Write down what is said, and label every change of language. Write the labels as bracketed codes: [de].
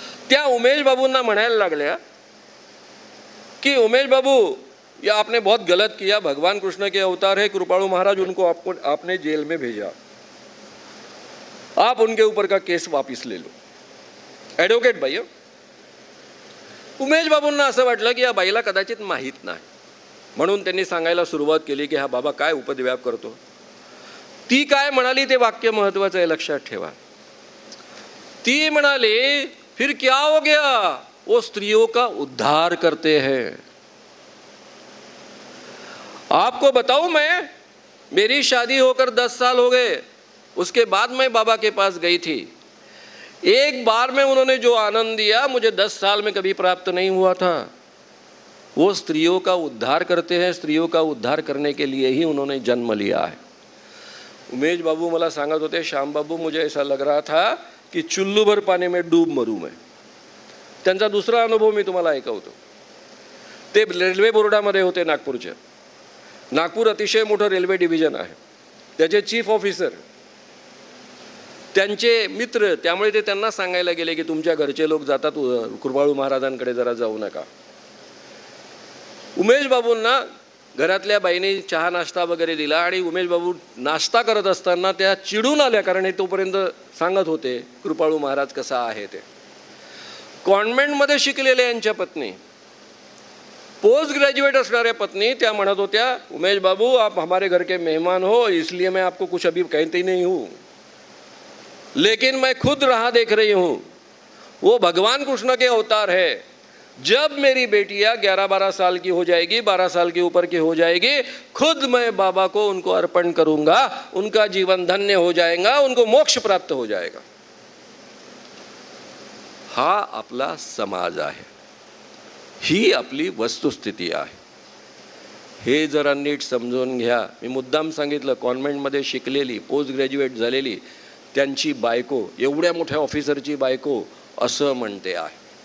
[mr] त्या उमेश बाबूंना म्हणायला लागल्या कि [hi] उमेश बाबू, या आपने बहुत गलत किया, भगवान कृष्ण के अवतार है कृपाळू महाराज, उनको आपने जेल में भेजा, आप उनके ऊपर का केस वापस ले लो. Advocate by. [mr] उमेश बाबूंना असं वाटलं की या बाईला कदाचित माहीत नाही, म्हणून त्यांनी सांगायला सुरुवात केली की हा बाबा काय उपद्व्याप करतो. ती काय म्हणाली ते वाक्य महत्त्वाचं आहे, लक्षात ठेवा. ती म्हणाली, [hi] फिर क्या हो गया, वो स्त्रियों का उद्धार करते हैं. आपको बताऊं, मैं, मेरी शादी होकर 10 साल हो गए, उसके बाद मैं बाबा के पास गई थी. एक बार में उन्होंने जो आनंद दिया मुझे 10 साल में कभी प्राप्त नहीं हुआ था. वो स्त्रियों का उद्धार करते हैं, स्त्रियों का उद्धार करने के लिए ही उन्होंने जन्म लिया है. उमेश बाबू [mr] मला सांगत होते, [hi] श्याम बाबू, मुझे ऐसा लग रहा था कि चुल्लू भर पानी में डूब मरूं मैं. [mr] त्यांचा दुसरा अनुभव मी तुम्हाला ऐकवतो. ते रेल्वे बोर्डामध्ये होते नागपूरच्या. नागपूर अतिशय मोठं रेल्वे डिव्हिजन आहे. त्याचे चीफ ऑफिसर त्यांचे मित्र, त्यामुळे ते त्यांना सांगायला गेले की तुमच्या घरचे लोक जातात कृपाळू महाराजांकडे, जरा जाऊ नका. उमेश बाबूंना घरातल्या बाईने चहा नाश्ता वगैरे दिला आणि उमेश बाबू नाश्ता करत असताना त्या चिडून आल्या, कारण हे तोपर्यंत सांगत होते कृपाळू महाराज कसा आहे ते. कॉन्व्हेंटमध्ये शिकलेल्या यांच्या पत्नी, पोस्ट ग्रेजुएट असणाऱ्या पत्नी, त्या म्हणत होत्या, [hi] उमेश बाबू आप हमारे घर के मेहमान हो, इसलिए मैं आपको कुछ अभी कहती नहीं हूँ, लेकिन मैं खुद राह देख रही हूँ. वो भगवान कृष्ण के अवतार है. जब मेरी बेटियां 11-12 साल की हो जाएगी, 12 साल के ऊपर की हो जाएगी, खुद मैं बाबा को उनको अर्पण करूंगा, उनका जीवन धन्य हो जाएगा, उनको मोक्ष प्राप्त हो जाएगा. [mr] हा आपला समाज आहे, ही आपली वस्तुस्थिती आहे. हे जरा नीट समजून घ्या. मी मुद्दाम सांगितलं, कॉन्व्हेंटमध्ये शिकलेली, पोस्ट ग्रॅज्युएट झालेली त्यांची बायको, एवढ्या मोठ्या ऑफिसरची बायको असं म्हणते आहे.